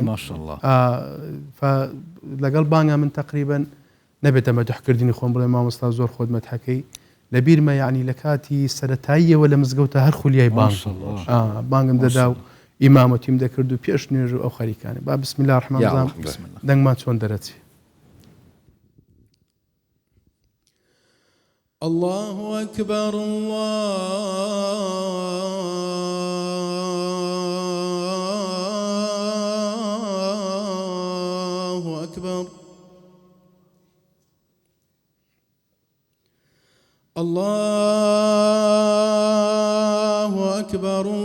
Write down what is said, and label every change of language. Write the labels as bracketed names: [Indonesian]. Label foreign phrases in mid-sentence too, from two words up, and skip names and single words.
[Central Kurdish] ماشاءالله لەگەڵ بانگە من تقریبا نەبێتە مەدحکردنی خۆم بڵێ مامۆستا زۆر خۆت مەدحەکەی لە بیرمە یعنی لە کاتی سەرەتاییەوە لە مزگەوتە هەر خولیای بانگم دەدا و ئیمامەتیم دەکرد و پێش نوێژ و ئەو خەریکانی با [Arabic] بسم الله الرحمن الرحیم [Central Kurdish] دەنگمان چۆن دەرەچێ [Arabic] الله أكبر الله أكبر الله أكبر